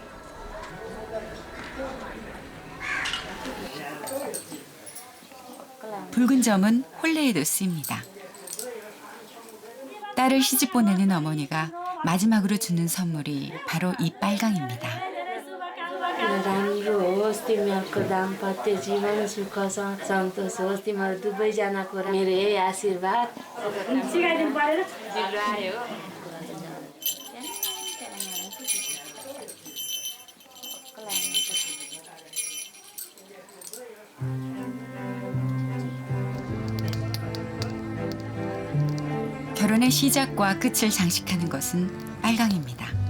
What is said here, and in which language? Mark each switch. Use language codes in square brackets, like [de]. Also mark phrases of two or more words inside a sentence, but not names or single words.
[ko] 붉은 점은 혼례에도 쓰입니다. 딸을 시집 보내는 어머니가 마지막으로 주는 선물이 바로 이 빨강입니다. [ne] राम्रो होस् तिमीहरूको दाम्पत्य जीवन सुख सन्तोष होस् तिमीहरू दुवैजनाको मेरो यही आशीर्वाद सिकाइदिनु परेन आयो [ko] 결혼의 시작과 끝을 장식하는 것은 빨강입니다.